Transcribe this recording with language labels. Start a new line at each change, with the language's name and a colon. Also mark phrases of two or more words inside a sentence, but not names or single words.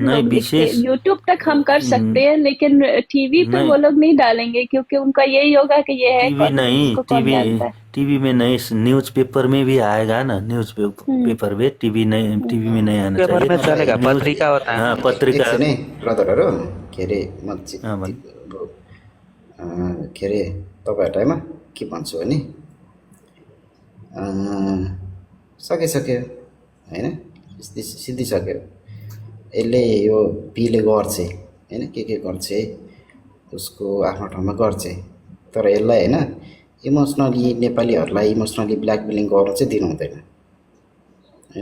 Hindi: नहीं लोग लिखते। विशेष यूट्यूब तक हम कर सकते हैं, लेकिन टीवी पे वो नहीं, लोग नहीं डालेंगे, क्योंकि उनका यही होगा कि ये है टीवी कौन, नहीं, इसको कौन टीवी जानता है। टीवी में नहीं,
English: news paper
Hindi: में भी आएगा ना, न्यूज हम्म, पेपर में, टीवी नहीं, टीवी में नहीं आना पेपर चाहिए में चलेगा, न्यूज। पत्रिका होता है हाँ ना। पत्रिका।
Nepali: एकछिन है ब्रदरहरू, के अरे म
Hindi: हाँ भाई।
Nepali: के अरे तपाईँहरूलाई के भन्छु भने सकिसक्यो होइन, सिद्धिसक्यो। यसले यो पीले गर्छ होइन, के गर्छ उसको आफ्नो ठाउँमा गर्छ, तर यसलाई होइन इमोसनली नेपालीहरूलाई
English: emotionally blackmailing
Nepali: गर्नु चाहिँ दिनु हुँदैन होइन।